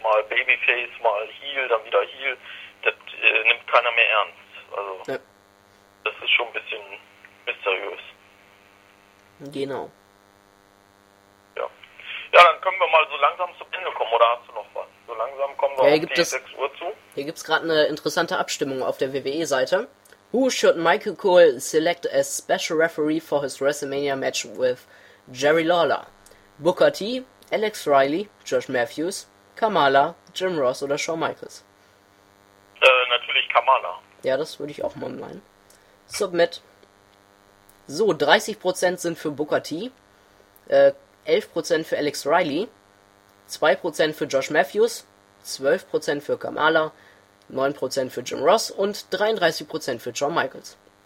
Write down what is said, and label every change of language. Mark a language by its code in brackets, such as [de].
[de] Mal Babyface, mal Heel, dann wieder Heel. Das nimmt keiner mehr ernst. Also, ja. Das ist schon ein bisschen mysteriös. Genau. Ja. Ja, dann können wir mal so langsam zum Ende kommen. Oder hast du noch was? So langsam kommen wir auf die 6 Uhr zu. Hier gibt es gerade eine interessante Abstimmung auf der WWE-Seite. [en] Who should Michael Cole select as special referee for his WrestleMania match with Jerry Lawler, Booker T, Alex Riley, Josh Matthews, Kamala, Jim Ross [de] oder [en] Shawn Michaels? [de] Natürlich Kamala. Ja, das würde ich auch mal meinen. Submit. So, 30% sind für Booker T, 11% für Alex Riley, 2% für Josh Matthews, 12% für Kamala, 9% für Jim Ross und 33% für Shawn Michaels.